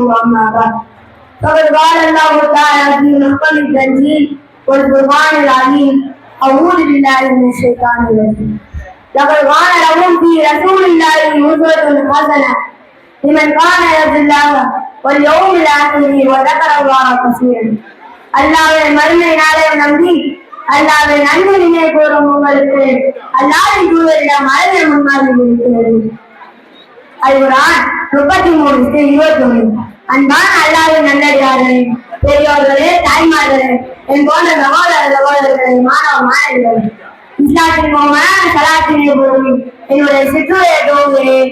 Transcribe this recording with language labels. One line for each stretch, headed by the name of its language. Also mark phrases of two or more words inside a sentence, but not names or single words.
Arabic: اما بعد فقد قال الله تعالى في محكم التنزيل والقران العظيم اعوذ بالله من الشيطان الرجيم لقد كان لهم في رسول الله اسوة حسنة لمن كان يرجو الله واليوم الاخر وذكر الله كثيرا
Tamil: அல்லாஹ்வின் மறுமை நாளை நம்பி அல்லாஹ்வின் அன்பு நினைவு கூறும் உங்களுக்கு அல்லாஹ்வின் தூதரிடம் அழகிய முன்மாதிரி இருக்கிறது. அல்குர்ஆன் 33:21. அன்பான அல்லாஹ்வின் நல்லடியார்களே, பெரியோர்களே, தாய்மார்களே, என் போன்ற சகோதரர்களே, மாணவ மாணவிகளே, இஸ்லாத்தின் மூலமான சலாத்தினை போது என்னுடைய சிற்றுரையை துவங்குகிறேன்.